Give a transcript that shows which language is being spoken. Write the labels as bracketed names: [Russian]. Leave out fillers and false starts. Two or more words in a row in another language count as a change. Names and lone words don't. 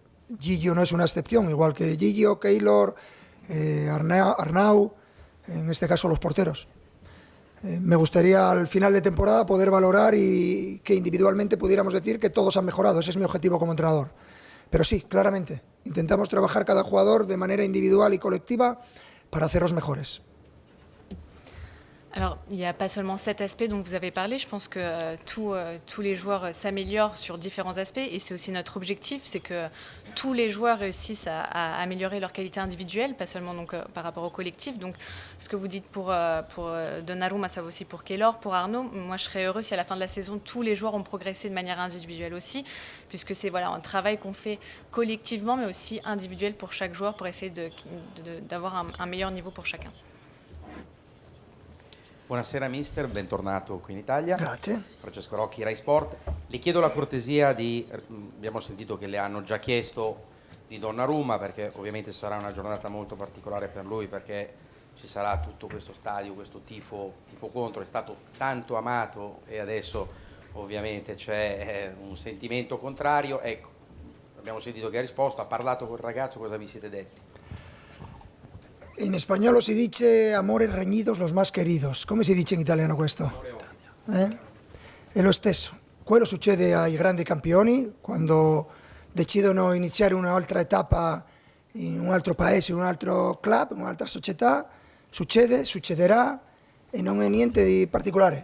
[Spanish] Gigio no es una excepción, igual que Gigio, Keylor, Arnau, en este caso los porteros. Me gustaría al final de temporada poder valorar y que individualmente pudiéramos decir que todos han mejorado. Ese es mi objetivo como entrenador. Pero sí, claramente, intentamos trabajar cada jugador de manera individual y colectiva para hacerlos mejores. [French] Alors, il n'y a pas seulement cet aspect dont vous avez parlé. Je pense que tous les joueurs s'améliorent sur différents aspects et c'est aussi notre objectif, c'est que tous les joueurs réussissent à améliorer leur qualité individuelle, pas seulement donc, par rapport au collectif. Donc, ce que vous dites pour Donnarumma, ça vaut aussi pour Keylor, pour Arnaud. Moi, je serais heureux si à la fin de la saison, tous les joueurs ont progressé de manière individuelle aussi, puisque c'est voilà, un travail qu'on fait collectivement, mais aussi individuel pour chaque joueur, pour essayer d'avoir un meilleur niveau pour chacun. [Italian] Buonasera mister, bentornato qui in Italia. Grazie. Francesco Rocchi, Rai Sport. Le chiedo la cortesia abbiamo sentito che le hanno già chiesto di Donnarumma, perché ovviamente sarà una giornata molto particolare per lui, perché ci sarà tutto questo stadio, questo tifo contro, è stato tanto amato e adesso ovviamente c'è un sentimento contrario. Ecco, abbiamo sentito che ha risposto, ha parlato col ragazzo, cosa vi siete detti? In spagnolo si dice [Spanish] amores reñidos los más queridos. [Italian] Come si dice in italiano questo? È lo stesso. Quello succede ai grandi campioni quando decidono iniziare un'altra etapa in un altro paese, in un altro club, in un'altra società. Succede, succederà e non è niente di particolare.